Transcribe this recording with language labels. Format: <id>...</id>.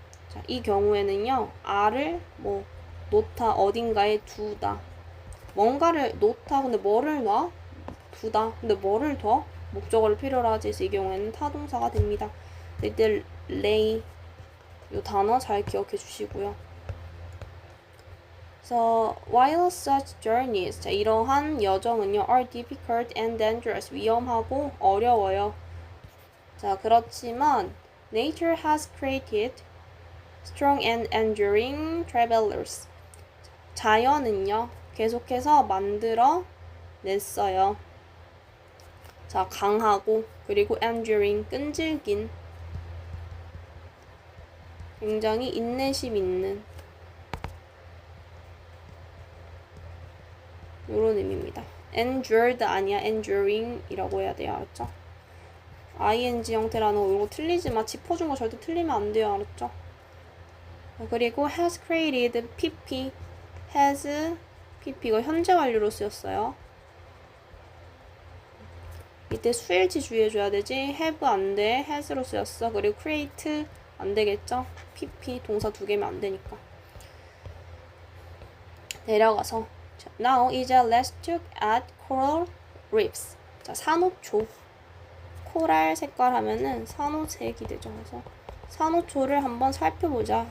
<ko>자, 이 경우에는요. 알을 뭐 놓다, 어딘가에 두다. 뭔가를 놓다. 근데 뭐를 놔? 두다. 근데 뭐를 둬? 목적어를 필요로 하지. 그래서 이 경우에는 타동사가 됩니다. 이때 lay 이 단어 잘 기억해 주시고요. 그래서</ko> <en>while such journeys, 자,</en> <ko>이러한 여정은요</ko> <en>are difficult and dangerous,</en> <ko>위험하고 어려워요.</ko> <en>자,</en> <ko>그렇지만</ko> <en>nature has created strong and enduring travelers.</en> <ko>자연은요 계속해서 만들어 냈어요. 자, 강하고 그리고 enduring, 끈질긴, 굉장히 인내심 있는 요런 의미입니다. endured 아니야, enduring이라고 해야 돼요. 알았죠? ing 형태라는 거 이거 틀리지 마. 짚어준 거 절대 틀리면 안 돼요. 알았죠? 그리고</ko> <en>has created</en> <ko>pp, has pp 이거 현재 완료로 쓰였어요. 이때 수일치 주의해줘야 되지. have 안 돼. has로 쓰였어. 그리고 create 안 되겠죠? pp 동사 두 개면 안 되니까. 내려가서</ko> <en>now</en> <ko>이제</ko> <en>let's look at coral reefs.</en> <ko>자, 산호초. 코랄 색깔 하면은 산호색이 되죠. 그래서 산호초를 한번 살펴보자.</ko>